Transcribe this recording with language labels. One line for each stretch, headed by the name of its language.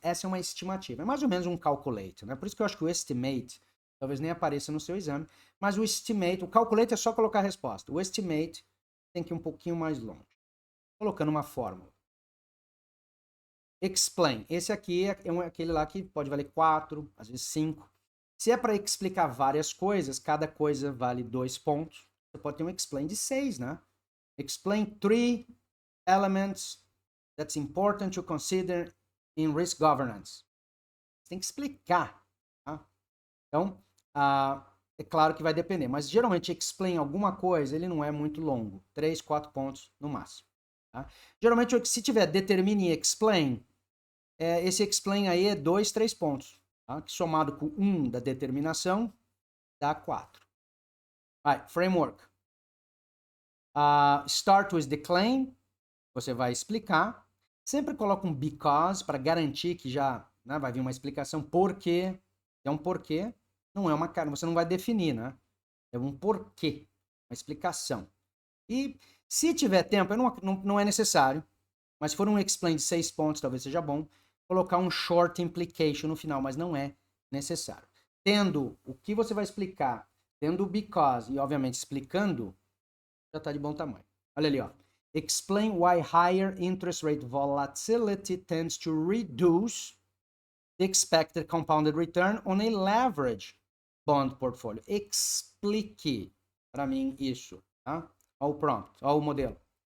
Portuguese: Essa é uma estimativa, é mais ou menos um calculate, né? Por isso que eu acho que o estimate talvez nem apareça no seu exame, mas o estimate, o calculate é só colocar a resposta. O estimate tem que ir um pouquinho mais longe, colocando uma fórmula. Explain. Esse aqui é aquele lá que pode valer 4, às vezes 5. Se é para explicar várias coisas, cada coisa vale 2 pontos. Você pode ter um explain de 6, né?
English: Explain 3 elements that's important to consider in risk governance.
Portuguese: Você tem que explicar. Tá? Então, é claro que vai depender, mas geralmente explain alguma coisa, ele não é muito longo. 3, 4 pontos no máximo. Tá? Geralmente, se tiver determine e explain, esse explain aí é 2, 3 pontos. Tá? Que somado com 1 da determinação, dá 4. Vai, framework.
English: Start with the claim.
Portuguese: Você vai explicar. Sempre coloca um because para garantir que já vai vir uma explicação. Porquê. É um porquê. Não é uma cara. Você não vai definir, né? É um porquê. Uma explicação. E se tiver tempo, não é necessário. Mas se for um explain de 6 pontos, talvez seja bom colocar um short implication no final, mas não é necessário. Tendo o que você vai explicar, tendo o because e, obviamente, explicando, já está de bom tamanho. Olha ali, ó.
English: Explain why higher interest rate volatility tends to reduce the expected compounded return on a leverage bond portfolio.
Portuguese: Explique para mim isso, tá? Olha o prompt, olha o modelo.